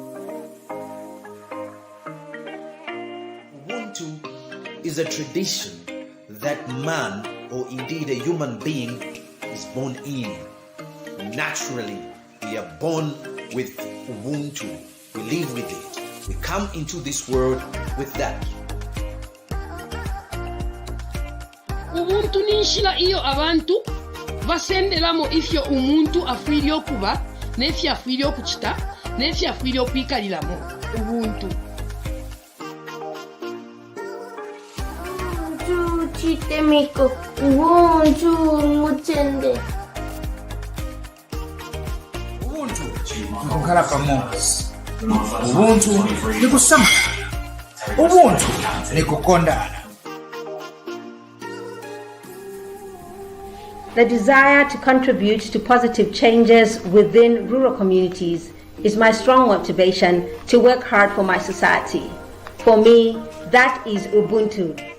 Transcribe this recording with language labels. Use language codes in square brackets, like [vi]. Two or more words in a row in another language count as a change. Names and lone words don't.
[en] Ubuntu is a tradition that man, or indeed a human being, is born in. Naturally, we are born with Ubuntu. We live with it. We come into this world with that. [bem] Ubuntu ninshila iyo abantu basenderamo ifyo umuntu afwiryo kuba nefyo afwiryo kuchita nefyo afwiryo kwikaliramo. ubuntu. Ubuntu chitemiko, ubuntu mutende. [ny] Ubuntu nkukhala pamosi. Ubuntu nikusambana. Ubuntu nikukondana. [en] The desire to contribute to positive changes within rural communities is my strong motivation to work hard for my society. For me, that is Ubuntu.